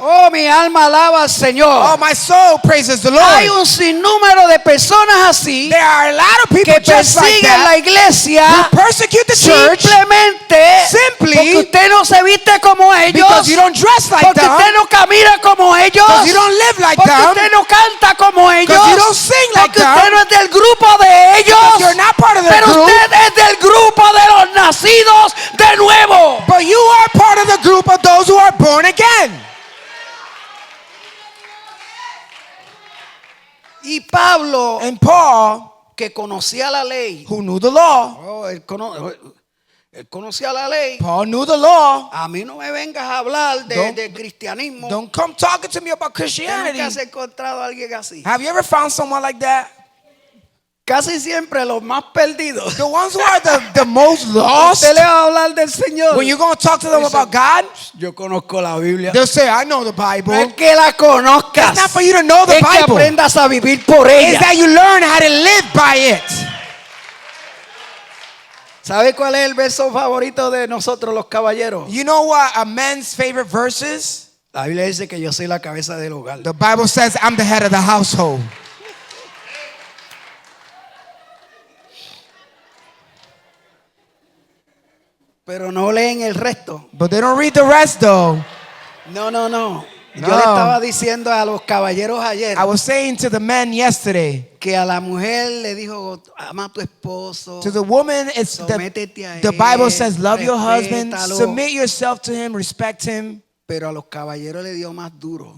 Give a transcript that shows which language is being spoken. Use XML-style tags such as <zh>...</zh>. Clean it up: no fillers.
<es>Oh, mi alma alaba al Señor.</es> <en>Oh, my soul praises the</en> <es>Hay</es> <en>Lord.</en> <es>un sinnúmero de personas así</es> <en>There are a lot of people</en> <es>que</es> <en>just like</en> <es>persiguen la</es> <en>that</en> <es>iglesia</es> <en>who persecute the church</en> <es>simplemente</es> <en>simply</en> <es>porque usted no se viste como ellos,</es> <en>because you don't dress like</en> <es>porque</es> <en>them,</en> <es>usted no camina como ellos,</es> <en>because you don't live like</en> <es>porque</es> <en>them,</en> <es>usted no canta como ellos,</es> <en>because you don't sing like</en> <es>porque usted</es> <en>them,</en> <es>no es del grupo de ellos,</es> <en>because you're not part of their</en> <es>pero</es> <en>group,</en> <es>usted es del grupo de los nacidos de nuevo.</es> <en>but you are part of the group of those who are born again.</en> <es>Y Pablo,</es> <en>And Paul,</en> <es>que conocía la ley,</es> <en>who knew the law,</en> <es>él conocía la ley.</es> <en>Paul knew the law.</en> <es>A mí no me vengas a hablar de cristianismo.</es> <en>Don't come talking to me about</en> <es>Nunca</es> <en>Christianity.</en> <es>has encontrado a alguien así.</es> <en>Have you ever found someone like that?</en> <es>Casi siempre los más perdidos.</es> <en>The ones who are the most lost,</en> <es>Usted le va a hablar del Señor.</es> <en>when you're going to talk to them about God,</en> <es>Yo conozco la Biblia.</es> <en>they'll say, I know the</en> <es>No es</es> <en>Bible.</en> <es>que la conozcas.</es> <en>It's not for you to know the</en> <es>Es que</es> <en>Bible.</en> <es>aprendas a vivir por</es> <en>It's</en> <es>ella.</es> <en>that you learn how to live by it.</en> <es>¿Sabe cuál es el verso favorito de nosotros los caballeros?</es> <en>You know what a man's favorite verse is?</en> <es>La Biblia dice que yo soy la cabeza del hogar.</es> <en>The Bible says, I'm the head of the household.</en> <es>Pero no leen el resto.</es> <en>But they don't read the rest though.</en> <es>No. Yo</es> <en>No.</en> <es>le estaba diciendo a los caballeros ayer</es> <en>I was saying to the men yesterday,</en> <es>que a la mujer le dijo, ama a tu esposo.</es> <en>to the woman, it's</en> <es>Sométete a</es> <en>the Bible</en> <es>él,</es> <en>says, love your husband,</en> <es>respétalo.</es> <en>submit yourself to him, respect him.</en> <es>Pero a los caballeros le dio más duro.</es>